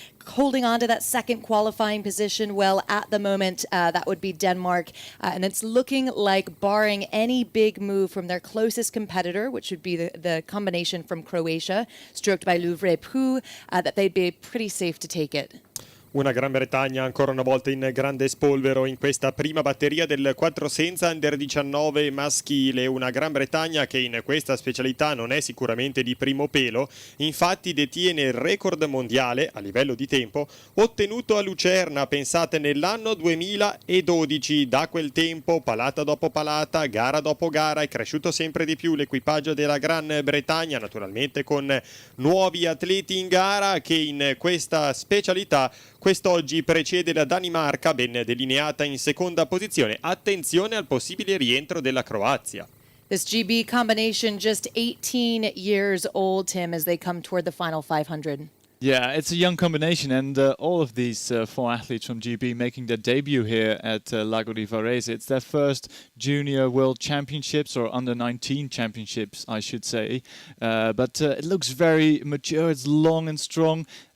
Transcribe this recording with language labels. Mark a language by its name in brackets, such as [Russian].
[English] Holding on to that second qualifying position, well, at the moment, that would be Denmark. And it's looking like, barring any big move from their closest competitor, which would be the combination from Croatia, stroked by Louvre Pou, that they'd be pretty safe to take it. [Italian] Una Gran Bretagna ancora una volta in grande spolvero in questa prima batteria del 4 senza Under 19 maschile. Una Gran Bretagna che in questa specialità non è sicuramente di primo pelo, infatti detiene il record mondiale a livello di tempo ottenuto a Lucerna, pensate, nell'anno 2012. Da quel tempo, palata dopo palata, gara dopo gara, è cresciuto sempre di più l'equipaggio della Gran Bretagna, naturalmente con nuovi atleti in gara, che in questa specialità quest'oggi precede la Danimarca, ben delineata in seconda posizione. Attenzione al possibile rientro della Croazia. [English] This GB combination just 18 years old, Tim, as they come toward the final 500. Yeah, it's a young combination, and all of these 4 athletes from GB making their debut here at Lago di Varese. It's their first Junior World Championships, or Under-19 Championships, I should say. But it looks very mature, it's long and strong.